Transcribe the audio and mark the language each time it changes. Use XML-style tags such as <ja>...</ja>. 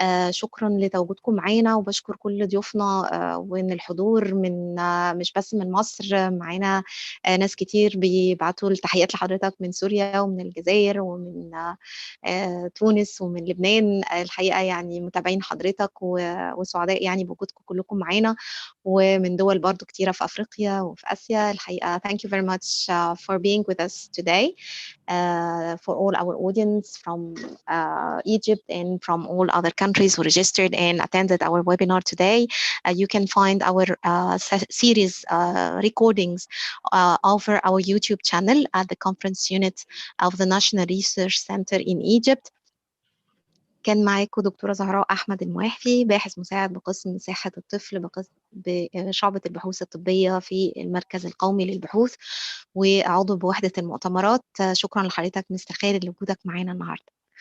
<ar>شكرا لتواجدكم معانا، وبشكر كل ضيوفنا وان الحضور من مش بس من مصر، معانا ناس كتير بيبعتوا التحيات لحضرتك من سوريا ومن الجزائر ومن تونس ومن لبنان. الحقيقه يعني متابعين حضرتك وسعداء يعني بوجودكم كلكم معانا، ومن دول برضو كتيره في افريقيا وفي اسيا.</ar> <en>الحقيقه thank you very much for being with us today. For all our audience from Egypt and from all other countries who registered and attended our webinar today. You can find our series recordings over our YouTube channel at the conference unit of the National Research Center in Egypt.</en> <ar>كان معاكم دكتورة زهراء أحمد المواحفي، باحث مساعد بقسم صحة الطفل بشعبة البحوث الطبية في المركز القومي للبحوث وعضو بوحدة المؤتمرات. شكرا لحضرتك مستر خالد لوجودك معانا النهارده.</ar>